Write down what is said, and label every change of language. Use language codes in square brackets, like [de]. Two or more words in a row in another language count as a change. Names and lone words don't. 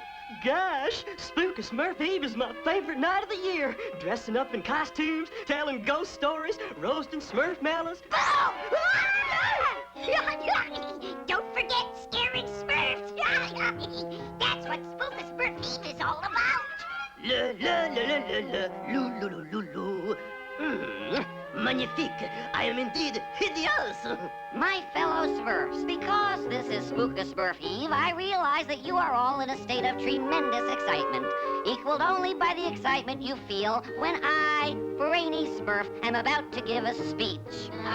[en] Gosh, Spooka Smurf Eve is my favorite night of the year. Dressing up in costumes, telling ghost stories, roasting Smurf melons. Oh! Don't forget scaring Smurfs. That's what Spooka Smurf Eve is all about. La la la la la la, lou lou lou lou lou. Magnifique! I am indeed hideous! My fellow Smurfs, because this is Spooka Smurf Eve, I realize that you are all in a state of tremendous excitement, equaled only by the excitement you feel when I, Brainy Smurf, am about to give a speech.